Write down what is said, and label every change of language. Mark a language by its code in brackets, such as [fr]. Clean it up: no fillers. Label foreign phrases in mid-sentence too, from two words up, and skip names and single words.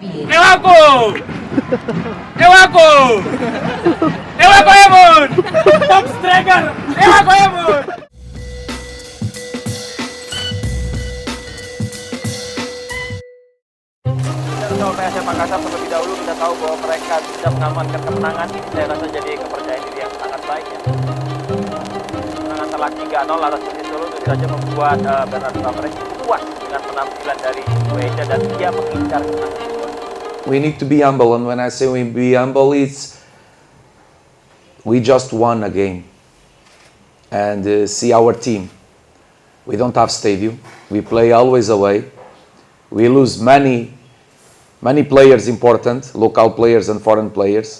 [mak] Ewako! Ewako! Ewako Emon! [en] Top striker! Ewako Emon! [id] Untuk PSM Makassar terlebih dahulu kita tahu bahwa mereka bisa mengamankan kemenangan ini, saya rasa jadi kepercayaan diri yang sangat baik ya. Kemenangan telak 3-0 atas Persis Solo itu saja membuat Bernardo Tavares puas dengan penampilan dari Croatia dan dia mengincar kemenangan. [en] We need to be humble, and when I say we be humble, it's we just won a game. And see our team. We don't have stadium. We play always away. We lose many players important, local players and foreign players.